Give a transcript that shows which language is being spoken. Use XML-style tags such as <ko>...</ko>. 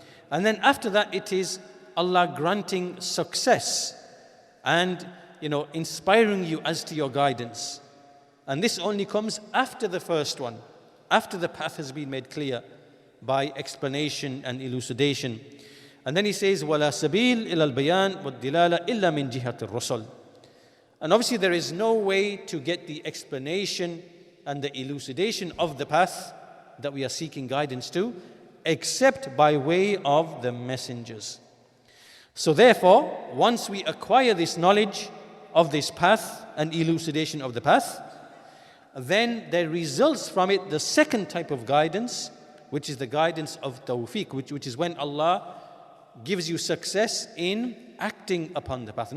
<en>And then after that it is Allah granting success and inspiring you as to your guidance. And this only comes after the first one, after the path has been made clear by explanation and elucidation. And then he says,</en> <ar>وَلَا سَبِيلَ إِلَى الْبَيَانِ وَالدِّلَالَةِ إِلَّا مِنْ جِهَةِ الرُّسُلِ.</ar> <en>And obviously there is no way to get the explanation and the elucidation of the path that we are seeking guidance to, except by way of the messengers. So therefore, once we acquire this knowledge of this path and elucidation of the path, then there results from it the second type of guidance, which is the guidance of tawfiq, which is when Allah gives you success in acting upon the path.</en>